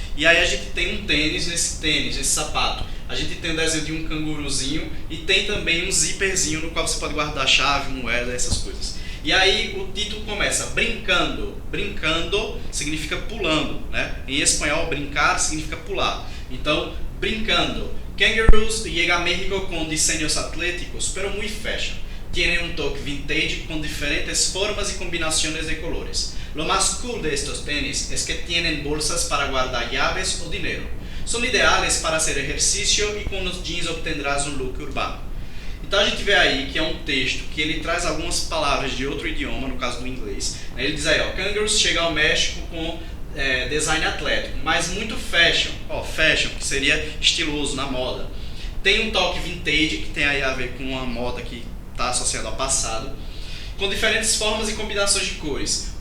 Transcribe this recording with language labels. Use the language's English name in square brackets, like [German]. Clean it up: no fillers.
[Portuguese] E aí a gente tem um tênis, nesse sapato. A gente tem o desenho de um canguruzinho e tem também um zíperzinho no qual você pode guardar chave, moeda, essas coisas. E aí o título começa brincando. Brincando significa pulando, né? Em espanhol, brincar significa pular. Então, brincando. [Spanish] Kangaroos llega a México con diseños atléticos, pero muy fashion. Tienen un toque vintage con diferentes formas y combinaciones de colores. Lo más cool de estos tenis es que tienen bolsas para guardar llaves o dinero. Son ideales para hacer ejercicio y con los jeans obtendrás un look urbano. [Portuguese] Então a gente vê aí que é um texto que ele traz algumas palavras de outro idioma, no caso do inglês. Ele diz aí, ó, Kangaroos chega ao México com design atlético, mas muito fashion. Ó, fashion, que seria estiloso, na moda. Tem um toque vintage, que tem aí a ver com uma moda que está associada ao passado, com diferentes formas e combinações de cores.